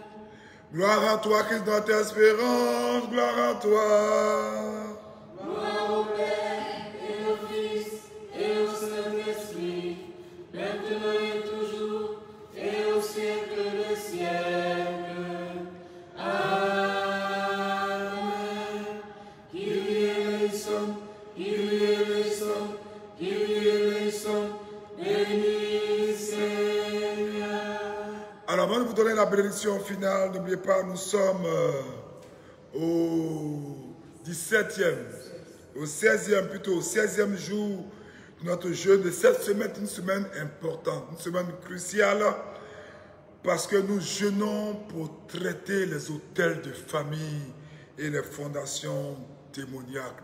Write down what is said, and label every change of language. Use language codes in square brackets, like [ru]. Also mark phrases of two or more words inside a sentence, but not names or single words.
[fr] Gloire à toi, Christ, notre espérance, gloire à toi. Gloire au Père et au Fils et au Saint-Esprit, maintenant et toujours, et au siècle des siècles. Amen. [el] Kyrie eleison, Kyrie eleison, Kyrie eleison, [fr] béni Seigneur. Alors, avant de vous donner la bénédiction finale, n'oubliez pas, nous sommes au 17e, au 16e plutôt, au 16e jour de notre jeûne de cette semaine, une semaine importante, une semaine cruciale, parce que nous jeûnons pour traiter les autels de famille et les fondations démoniaques.